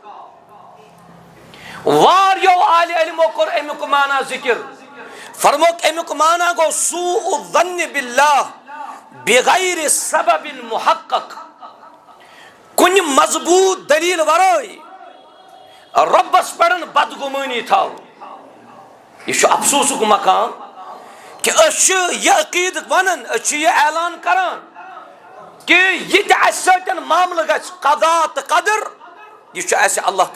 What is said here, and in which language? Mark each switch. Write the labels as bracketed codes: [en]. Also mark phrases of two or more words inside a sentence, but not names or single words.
[ks] واریاہو اہلِ علمو کوٚر امیُک معنی ذکر فرموک امیُک معنی گوٚو [ar] سوء الظن باللہ بغیر سبب محقق [ks] کُنہِ مضبوط دلیل ورٲے رۄبس پٮ۪ٹھ بدگُمٲنی تھاوٕنۍ یہ چھُ افسوسُک مقام کہ أسۍ چھِ یہِ عقیٖدٕ ونان أسۍ چھِ یہِ اعلان کران کہ یہِ تہِ اسہِ سۭتۍ معاملہٕ گژھِ قضا تہٕ قدر یہ چھُ اسہِ اللہ